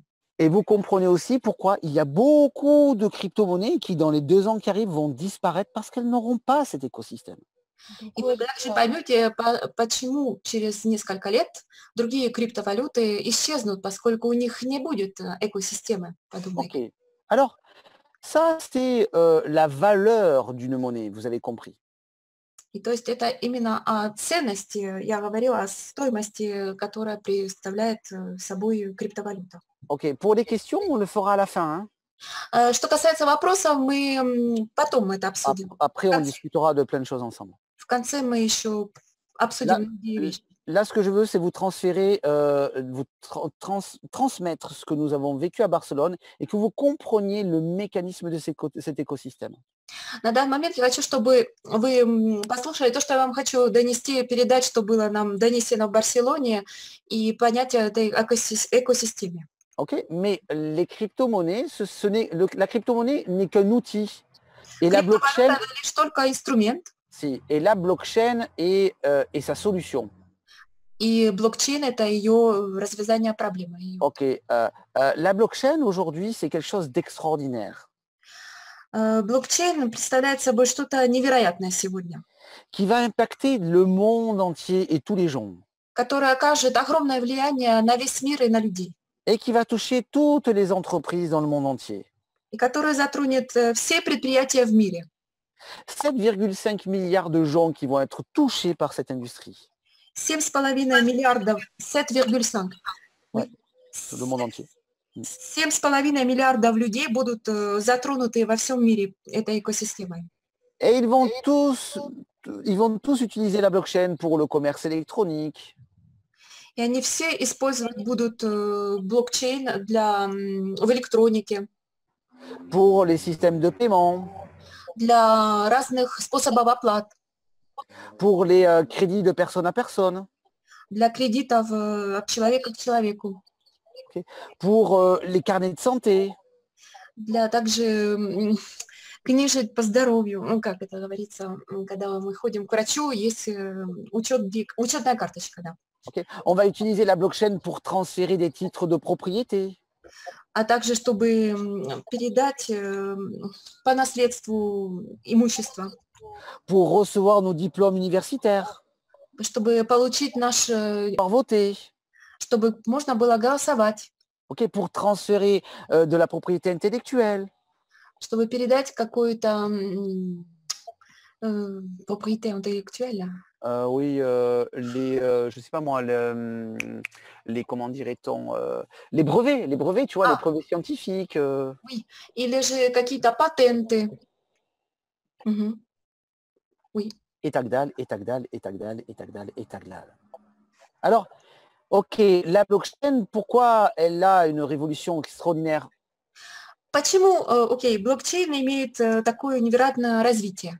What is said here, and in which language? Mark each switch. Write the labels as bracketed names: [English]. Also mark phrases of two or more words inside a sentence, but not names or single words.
[French] Et vous comprenez aussi pourquoi il y a beaucoup de crypto-monnaies qui, dans les 2 ans qui arrivent, vont disparaître parce qu'elles n'auront pas cet écosystème. [Russian] И вы также поймете, почему через несколько лет другие криптовалюты исчезнут, поскольку у них не будет экосистемы подобной. Okay. [French] Alors, ça, c'est la valeur d'une monnaie, vous avez compris. [Russian] И то есть это именно о ценности, я говорила о стоимости, которая представляет собой криптовалюта. [French] Ok, pour les questions, on le fera à la fin. Hein. [Russian] Что касается вопросов, мы потом это обсудим. [French] Après, on discutera de plein de choses ensemble. [Russian] В конце мы еще обсудим другие вещи. [French] Là, ce que je veux, c'est vous transférer, transmettre ce que nous avons vécu à Barcelone et que vous compreniez le mécanisme de cet écosystème. [Russian] На данный момент я хочу, чтобы вы послушали то, что я вам хочу донести, передать, что было нам донесено в Барселоне, и понять этой экосистеме. [French] Ok, mais les crypto-monnaies, la crypto-monnaie n'est qu'un outil. Et la blockchain, [Russian] лишь только инструмент. [French] Si, et la blockchain est sa solution. [Russian] И блокчейн – это ее развязание проблемы. [French] Ok, la blockchain aujourd'hui, c'est quelque chose d'extraordinaire. [Russian] Блокчейн представляет собой что-то невероятное сегодня. [French] Qui va impacter le monde entier et tous les gens. [Russian] Которое окажет огромное влияние на весь мир и на людей. [French] Et qui va toucher toutes les entreprises dans le monde entier. [Russian] И которое затронет все предприятия в мире. [French] 7,5 milliards de gens qui vont être touchés par cette industrie. [Russian] 7,5 миллиардов, 7,5. [French] Ouais, le monde entier. [Russian] 7,5 миллиардов людей будут затронуты во всем мире этой экосистемой. [French] Et ils vont tous utiliser la blockchain pour le commerce électronique, [Russian] И они все использовать будут блокчейн в электронике, [French] pour les systèmes de paiement, [Russian] для разных способов оплат, [French] pour les crédits de personne à personne, [Russian] для кредитов от человека к человеку, [French] pour les carnets de santé, [Russian] для также книжек по здоровью, ну как это говорится, когда мы ходим к врачу, есть учетная карточка, да. [French] okay. On va utiliser la blockchain pour transférer des titres de propriété, [Russian] А также, чтобы передать по наследству имущество, [French] pour recevoir nos diplômes universitaires, [Russian] чтобы получить [French] pour voter, [Russian] чтобы можно было голосовать, [French] okay, pour transférer de la propriété intellectuelle, [Russian] чтобы perедать какую-то [French] propriété intellectuelle. Oui, je sais pas moi, les comment dirait-on, les brevets, tu vois, les brevets scientifiques. Oui, [Russian] или же какие-то патенты. [French] Oui. Et Tagdal, et Tagdal, et Tagdal, et Tagdal, et Tagdal. Alors, ok, la blockchain, pourquoi elle a une révolution extraordinaire? [Russian] Почему, блокчейн имеет такое невероятное развитие?